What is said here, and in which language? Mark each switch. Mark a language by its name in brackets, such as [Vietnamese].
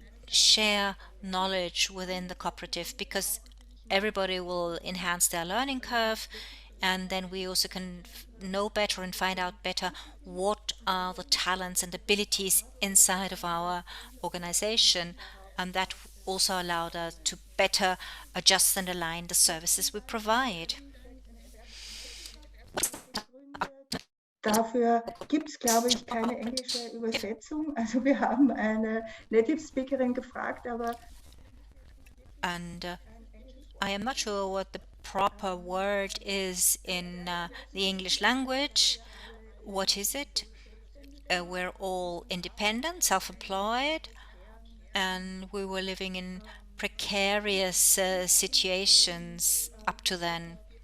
[English] share knowledge within the cooperative, because everybody will enhance their learning curve, and then we also can know better and find out better what are the talents and abilities inside of our organization, and that also allowed us to better adjust and align the services we provide. [German] Dafür gibt es, glaube ich, keine englische Übersetzung. Also wir haben eine Native Speakerin gefragt, aber [English] And I am not sure what the proper word is in the English language. What is it? We're all independent, self-employed, and we were living in precarious situations up to then.